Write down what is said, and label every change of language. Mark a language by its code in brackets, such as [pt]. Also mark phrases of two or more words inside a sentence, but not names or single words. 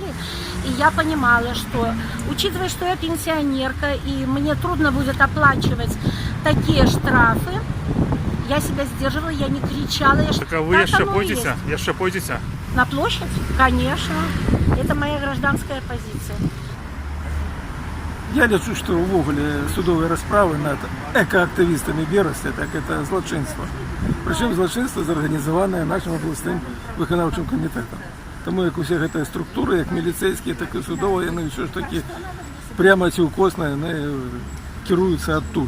[ru] И я понимала, что, учитывая, что я пенсионерка, и мне трудно будет оплачивать такие штрафы, я себя сдерживала, я не кричала. Так а вы еще пойдете? На площадь? Конечно. Это моя гражданская позиция. [be] Я лічу, што ўвогуле судовыя расправы над экаактывістамі Берасці, так это злачынства. Прычым злачынства зарганізаванае нашым абласным выканаўчым камітэтам. Таму як усе гэтыя структуры, як міліцэйскія, так і судовыя, яны ўсё ж такі пряма ці ўкосна яны кіруюцца адтуль.